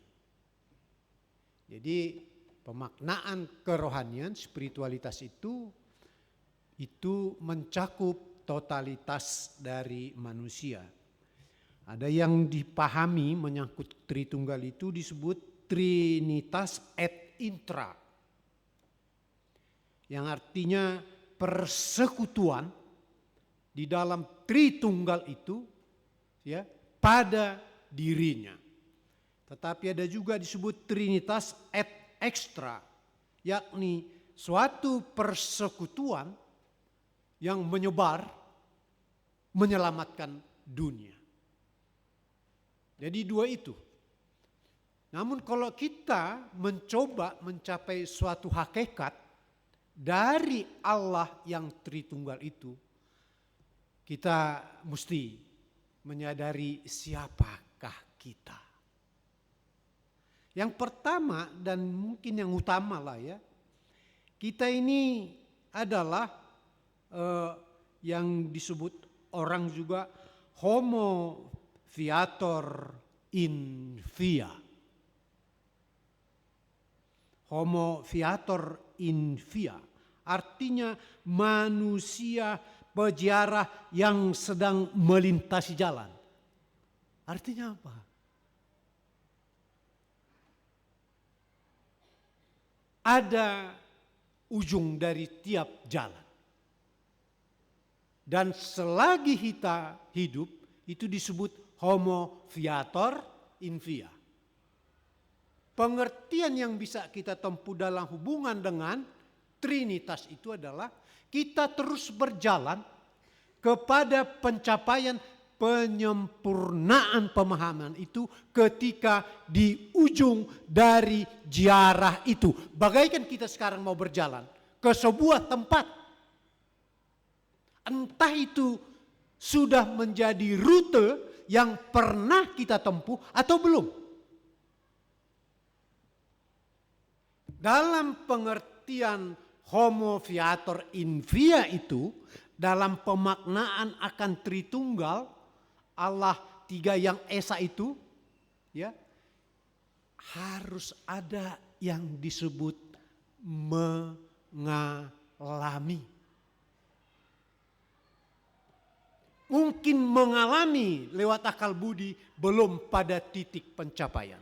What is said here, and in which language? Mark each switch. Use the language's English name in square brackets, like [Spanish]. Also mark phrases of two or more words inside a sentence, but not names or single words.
[Indonesian] Jadi pemaknaan kerohanian, spiritualitas itu mencakup totalitas dari manusia. Ada yang dipahami menyangkut Tritunggal itu disebut [Latin] Trinitas et intra, [Indonesian] yang artinya persekutuan di dalam Tritunggal itu ya, pada dirinya. Tetapi ada juga disebut [Latin] Trinitas et extra, [Indonesian] yakni suatu persekutuan yang menyebar menyelamatkan dunia. Jadi dua itu. Namun kalau kita mencoba mencapai suatu hakikat dari Allah yang Tritunggal itu, kita mesti menyadari siapakah kita. Yang pertama dan mungkin yang utama lah ya, kita ini adalah yang disebut orang juga [Latin] homo viator in via. Homo viator in via [Indonesian] artinya manusia peziarah yang sedang melintasi jalan. Artinya apa? Ada ujung dari tiap jalan. Dan selagi kita hidup, itu disebut [Latin] homo viator in via. [Indonesian] Pengertian yang bisa kita tempuh dalam hubungan dengan Trinitas itu adalah kita terus berjalan kepada pencapaian penyempurnaan pemahaman itu ketika di ujung dari ziarah itu. Bagaikan kita sekarang mau berjalan ke sebuah tempat. Entah itu sudah menjadi rute yang pernah kita tempuh atau belum. Dalam pengertian [Latin] homo viator in via [Indonesian] itu, dalam pemaknaan akan Tritunggal, Allah tiga yang esa itu, ya harus ada yang disebut mengalami. Mungkin mengalami lewat akal budi belum pada titik pencapaian.